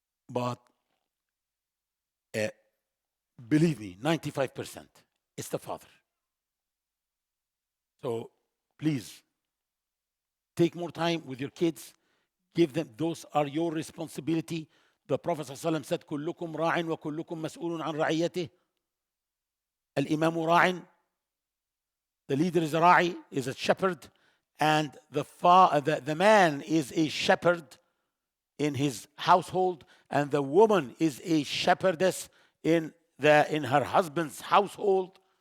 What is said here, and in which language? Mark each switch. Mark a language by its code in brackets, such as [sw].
[en] But believe me, 95% is the father. So please, take more time with your kids. Give them, those are your responsibility. The Prophet ﷺ said, [ar] كلكم راع وكلكم مسؤول عن رعيته. الإمام راع. [en] The leader is a ra'i, is a shepherd, and the man is a shepherd in his household, and the woman is a shepherdess in her husband's household.